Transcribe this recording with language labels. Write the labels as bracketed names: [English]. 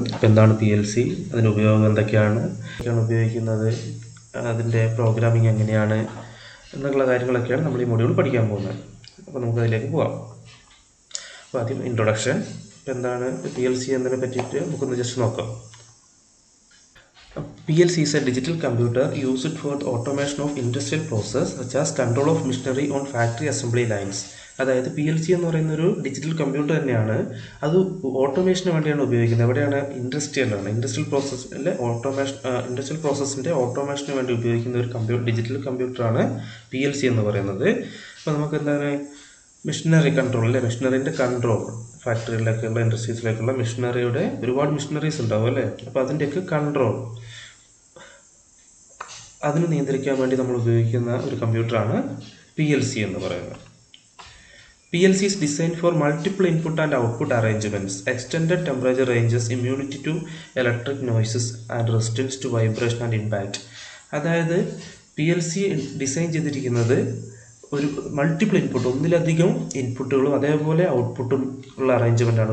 [Malayalam] അപ്പോൾ എന്താണ് PLC, അതിൻ്റെ ഉപയോഗം എന്തൊക്കെയാണ് ഉപയോഗിക്കുന്നത്, അതിൻ്റെ പ്രോഗ്രാമിംഗ് എങ്ങനെയാണ് എന്നുള്ള കാര്യങ്ങളൊക്കെയാണ് നമ്മൾ ഈ മൊഡ്യൂൾ പഠിക്കാൻ പോകുന്നത്. അപ്പോൾ നമുക്കതിലേക്ക് പോവാം. അപ്പോൾ ആദ്യം ഇൻട്രൊഡക്ഷൻ. ഇപ്പോൾ എന്താണ് PLC എന്നതിനെ പറ്റിയിട്ട് നമുക്കൊന്ന് ജസ്റ്റ് നോക്കാം. [English] PLC is a digital computer used for the automation of industrial process such as control of machinery on factory assembly lines. [Malayalam] അതായത് PLC എന്ന് പറയുന്ന ഒരു ഡിജിറ്റൽ കമ്പ്യൂട്ടർ തന്നെയാണ്. അത് ഓട്ടോമേഷന് വേണ്ടിയാണ് ഉപയോഗിക്കുന്നത്. എവിടെയാണ്? ഇൻഡസ്ട്രിയൽ പ്രോസസ്സിലെ ഇൻഡസ്ട്രിയൽ പ്രോസസ്സിൻ്റെ ഓട്ടോമേഷന് വേണ്ടി ഉപയോഗിക്കുന്ന ഒരു ഡിജിറ്റൽ കമ്പ്യൂട്ടറാണ് PLC എന്ന് പറയുന്നത്. അപ്പോൾ നമുക്ക് എന്താണ് മെഷീനറി കൺട്രോൾ അല്ലേ, മെഷീനറിൻ്റെ കൺട്രോൾ, ഫാക്ടറിയിലേക്കുള്ള ഇൻഡസ്ട്രീസിലേക്കുള്ള മെഷീനറിയുടെ ഒരുപാട് മെഷീനറീസ് ഉണ്ടാവും അല്ലേ. അപ്പോൾ അതിൻ്റെയൊക്കെ കൺട്രോൾ, അതിന് നിയന്ത്രിക്കാൻ വേണ്ടി നമ്മൾ ഉപയോഗിക്കുന്ന ഒരു കമ്പ്യൂട്ടറാണ് PLC എന്ന് പറയുന്നത്. [English] PLC is designed for multiple input and output arrangements, extended temperature ranges, immunity to electric noises and resistance to vibration and impact. [Malayalam] അതായത് PLC ഡിസൈൻ ചെയ്തിരിക്കുന്നത് ഒരു മൾട്ടിപ്പിൾ ഇൻപുട്ട്, ഒന്നിലധികം ഇൻപുട്ടുകളും അതേപോലെ ഔട്ട്പുട്ടും ഉള്ള അറേഞ്ച്മെൻ്റാണ്.